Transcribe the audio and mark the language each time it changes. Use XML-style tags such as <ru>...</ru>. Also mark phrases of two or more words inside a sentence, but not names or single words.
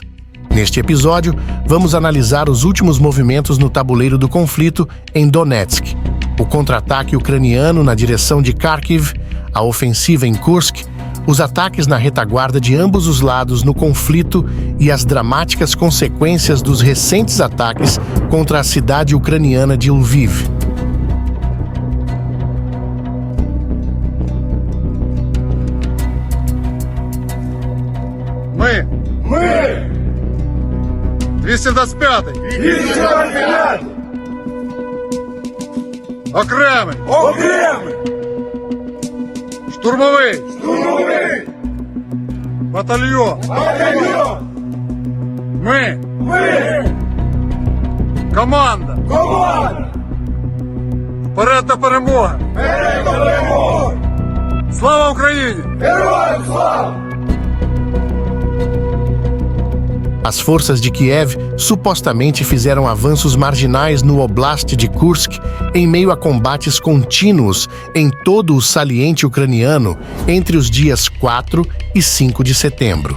<pt>Neste episódio, vamos analisar os últimos movimentos no tabuleiro do conflito em Donetsk, o contra-ataque ucraniano na direção de Kharkiv, a ofensiva em Kursk, os ataques na retaguarda de ambos os lados no conflito e as dramáticas consequências dos recentes ataques contra a cidade ucraniana de Lviv.</pt> <uk>Мы 225-й! 225! Окремий! Окремий! Штурмовий! Штурмовий! Батальйон! Батальйон! Ми! Команда! Команда! Вперед до перемоги! Вперед до перемоги! Слава Україні! Героям слава!</uk> <pt>As forças de Kiev supostamente fizeram avanços marginais no Oblast de Kursk em meio a combates contínuos em todo o saliente ucraniano entre os dias 4 e 5 de setembro.</pt>